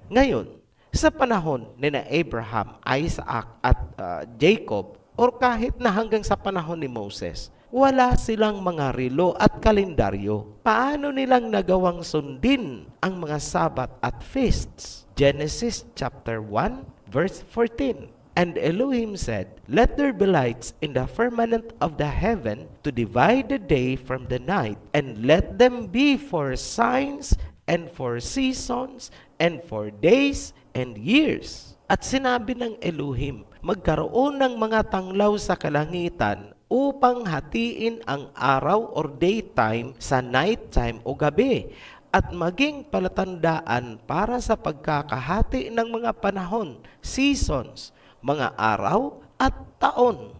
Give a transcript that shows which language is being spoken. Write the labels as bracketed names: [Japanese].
[Filipino] Ngayon, sa panahon ni Abraham, Isaac at Jacob, or kahit na hanggang sa panahon ni Moses, wala silang mga relo at kalendaryo. Paano nilang nagawang sundin ang mga Sabat at feasts? Genesis chapter 1, verse 14. [English] And Elohim said, "Let there be lights in the firmament of the heaven to divide the day from the night, and let them be for signs and for seasons and for days and years." [Filipino] At sinabi ng Elohim, magkaroon ng mga tanglaw sa kalangitan upang hatiin ang araw or daytime sa nighttime o gabi at maging palatandaan para sa pagkakahati ng mga panahon, seasons, mga araw at taon.